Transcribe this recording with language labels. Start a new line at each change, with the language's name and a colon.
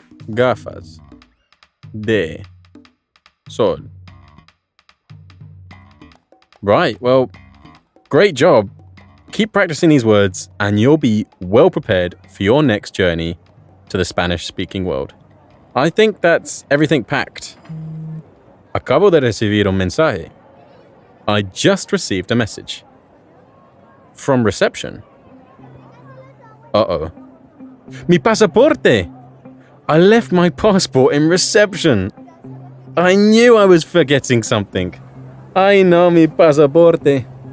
Spanish: Gafas de sol.
English: Right, well, great job. Keep practicing these words and you'll be well prepared for your next journey to the Spanish-speaking world. I think that's everything packed.
Spanish: Acabo de recibir un mensaje.
English: I just received a message. From reception. Uh-oh.
Spanish: Mi pasaporte!
English: I left my passport in reception. I knew I was forgetting something.
Spanish: Ay no, mi pasaporte.